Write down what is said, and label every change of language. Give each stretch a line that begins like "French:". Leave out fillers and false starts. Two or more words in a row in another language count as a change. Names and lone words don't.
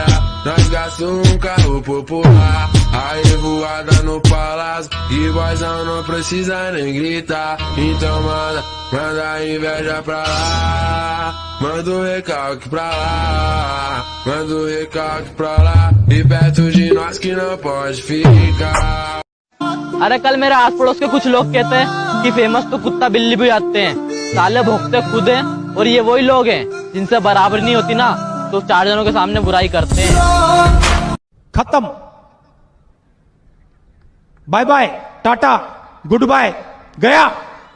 Portuguese: Nós gastamos carro popular, a revoada no palácio, e boizão não precisa nem gritar. Então manda a inveja pra lá, manda o recalque pra lá, manda o recalque pra lá, e perto de nós que não pode ficar.
Hindi: अरे कल मेरे आस पड़ोस के कुछ लोग कहते हैं कि फेमस तो कुत्ता बिल्ली भी आते हैं, साले भोंकते खुद हैं, और ये वही लोग हैं जिनसे बराबर नहीं होती ना तो 4 जनों के सामने बुराई करते हैं।
English: खत्म, bye bye, tata, good bye, गया।